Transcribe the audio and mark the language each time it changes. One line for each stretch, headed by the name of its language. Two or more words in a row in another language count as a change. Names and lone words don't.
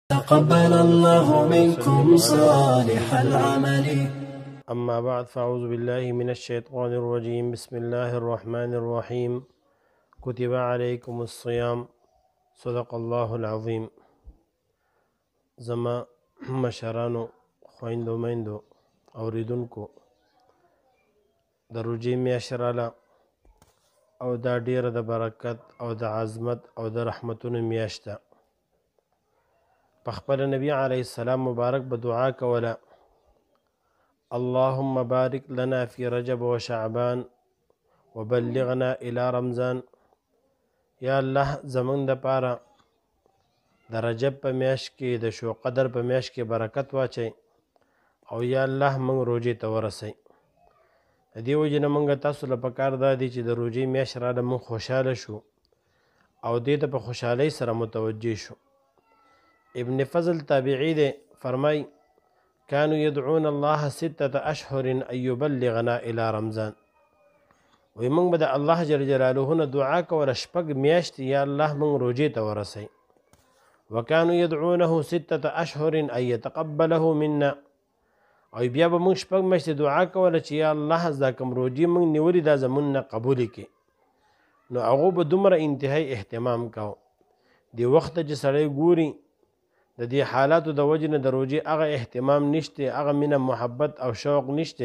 Arabic: تقبل الله منكم صالح العمل. أما بعد فأعوذ بالله من الشيطان الرجيم. بسم الله الرحمن الرحيم. كتب عليكم الصيام. صدق الله العظيم.
Pashto: زما مشرانو خويندو ميندو اوریدونکو د روژې میاشت راله او دا ډیره د برکت او د عظمت او د رحمتونو میاشت ده. په خپله نبي علیه السلام مبارک به دعا کوله:
Arabic: اللهم بارک لنا فی رجب و شعبان وبلغنا الى رمضان.
Pashto: یا الله زمونږ دپاره د رجب په میاشت کې د شو قدر په میاشت کې برکت واچئ او یا الله موږ روژې ته ورسئ. د دې وجې نه موږ تاسو له پکار دا دی چې د روژې میاشت راله موږ خوشحاله شو او دې ته په خوشحالۍ سره متوجه شو. ابن فضل تابعی دی، فرمای:
Arabic: كانوا يدعون الله 6 أشهر أن يبلغنا إلى رمضان.
Pashto: وی موږ به د الله جل جلاله نه دعا کوله 6 میاشتې یا الله موږ روژې ته ورسئ.
Arabic: وكانوا يدعونه 6 أشهر أن يتقبله منا.
Pashto: او بیا به موږ 6 میاشتې دعا کوله چې یا الله دا کوم روژې موږ نیولې دا زمونږ نه قبولې کړي. نو هغو به دومره انتهایی اهتمام کوو. دې وخته چې سړی ګوري د دې حالاتو د وجې نه د روژې هغه اهتمام نشته، هغه مینه محبت او شوق نشته.